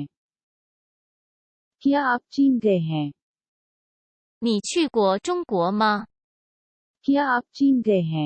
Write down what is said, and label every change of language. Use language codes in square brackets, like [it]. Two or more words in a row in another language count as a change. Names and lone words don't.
[hi] क्या आप चीन गए हैं? [zh] 你去过中国吗？ [hi] क्या आप चीन गए हैं?